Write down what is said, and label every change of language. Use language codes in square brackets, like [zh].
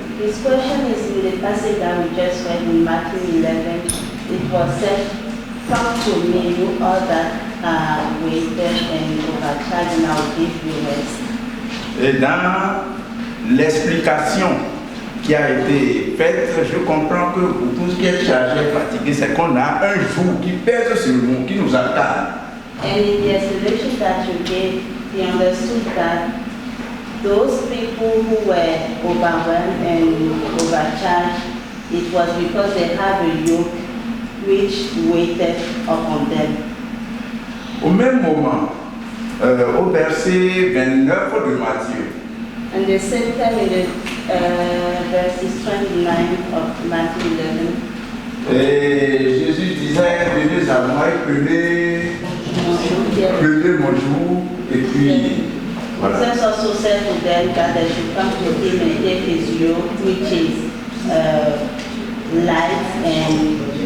[en] This question is in the passage that we just read in Matthew 11. It was said, come to me, you all that are weighted and overcharged, and I will give you rest. [fr] Et dans l'explication qui a été faite, je comprends que pour tout ce qui est chargé et fatigué, c'est qu'on a un joug qui pèse sur nous, qui nous atteint. [en] And in the explanation that you gave, we understood that those people who were overwhelmed and overcharged, it was because they have a yoke which weighted upon them. [fr] Au même moment, au verset 29 de Matthieu, [en] and the same time in the verses 29 of Matthew 11, [fr] et Jésus disait, venez à moi et prenez mon joug, et puis voilà. [en] Jesus also said to them that they should come to him and take his yoke, which is light and.